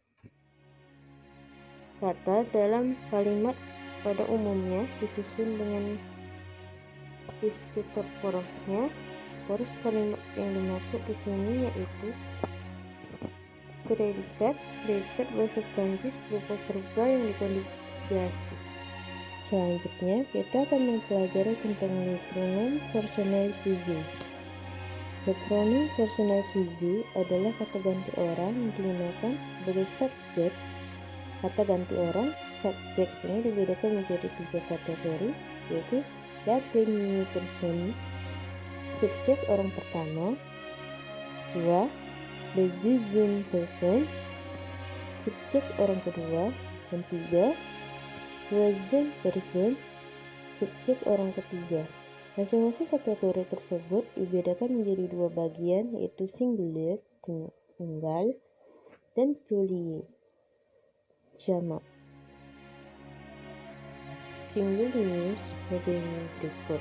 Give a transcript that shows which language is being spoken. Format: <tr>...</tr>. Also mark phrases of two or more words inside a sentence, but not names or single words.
<id>Kata dalam kalimat pada umumnya disusun di sekitar porosnya. Poros kalimat yang dimaksud di sini yaitu predikat. Predikat bahasa Prancis berupa verba yang dikonjugasi. Selanjutnya, kita akan mempelajari tentang</id> <fr>le pronom personnel sujet. Le pronom personnel sujet</fr> <id>adalah kata ganti orang yang digunakan sebagai subjek. Kata ganti orang, subjek ini dibedakan menjadi 3 kategori, yaitu</id> <fr>la première personne,</fr> <id>subjek orang pertama. 2.</id> <fr>Le deuxième personne,</fr> <id>subjek orang kedua. Dan 3.</id> <fr>Troisième personne,</fr> <id>subjek orang ketiga. Masing-masing kategori tersebut dibedakan menjadi 2 bagian, yaitu singulier, tunggal, dan pluriel, jamak. Singulier sebagai berikut.</id>